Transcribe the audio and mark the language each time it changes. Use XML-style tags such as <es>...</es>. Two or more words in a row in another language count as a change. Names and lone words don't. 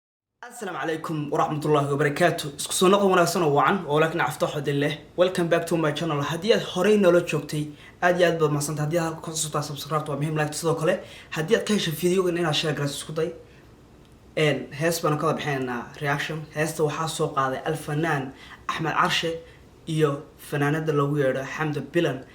<ar>السلام عليكم ورحمة الله وبركاته.</ar> <so>Isku soo noqon wanaagsan oo wacan, oo laakiin cafta xodin leh.</so> <en>Welcome back to my channel.</en> <so>Haddii aad horey noola joogtay, aad iyo aad baad mahadsantahay. Haddii aad halka ka soo subscribe waa muhiim, like sidoo kale. Haddii aad ka hesho videogan inaad share garayso isku day. Een, hees baan ka wada bixinaynaa reaction. Heesta waxaa soo qaaday Alfanaan Axmed Carshe iyo fanaanada loogu yeedho Xamda Bilan.</so>